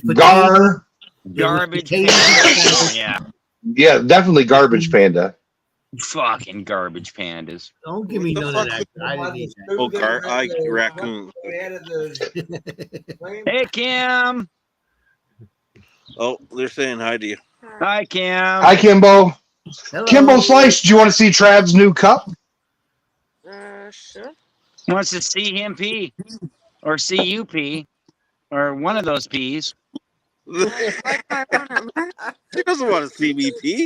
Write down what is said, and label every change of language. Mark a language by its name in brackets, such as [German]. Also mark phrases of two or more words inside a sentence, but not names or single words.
[English] garbage panda. Yeah, definitely garbage panda. Fucking garbage pandas. Don't give me none of that. I didn't eat that. Raccoon. Hey, Kim. Oh, they're saying hi to you. Hi, Kim. Hi, Kimbo. Hello. Kimbo Slice, do you want to see Trav's new cup? Sure. Wants to see him pee. Or see you pee. Or one of those peas. She doesn't want to see me pee.